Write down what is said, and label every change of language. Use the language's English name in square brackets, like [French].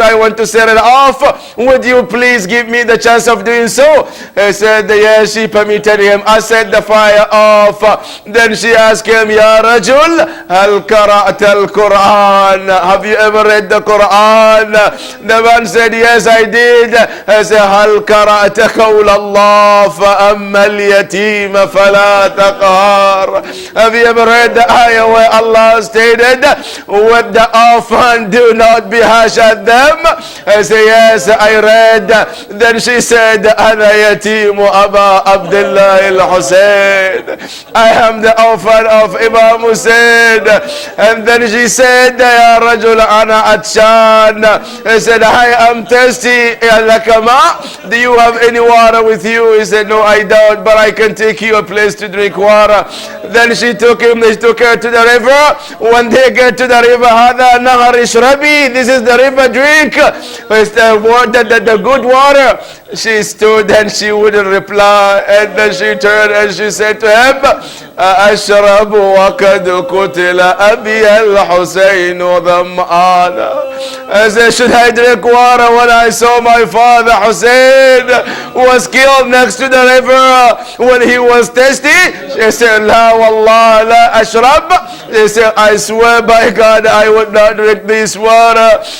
[English] I want to set it off. Would you please give me the chance of doing so? He said, yes, she permitted him. I set the fire off. Then she asked him, Ya Rajul, [Arabic] هل قرأت القرآن? [English] Have you ever read the Quran? The man said, yes, I did. I said, [Arabic] هل قرأت قول الله فأما اليتيم فلا تقهر? [English] Have you ever read the ayah where Allah stated, with the orphan, do not be harsh at them? I said, yes, I read. Then she said, [Arabic] أنا يتيم أبا عبد الله الحسين. [English] I am the orphan of Imam Hussein. And then she said, [Arabic] يا رجل أنا عطشان. [English] He said, I am thirsty. Do you have any water with you? He said, no, I don't, but I can take you a place to drink water. Then she took her to the river. When they get to the river, [Arabic] هذا نهر اشربي, [English] this is the river, drink. It's the water, the good water. She stood and she wouldn't reply. And then she turned and she said to him, [Arabic] أشرب وقد قتل أبي الحسين ظمآنا. [English] I said, should I drink water when I saw my father Hussein was killed next to the river when he was thirsty? She said, [Arabic] لا والله لا أشرب. [English] She said, I swear by God I would not drink this water.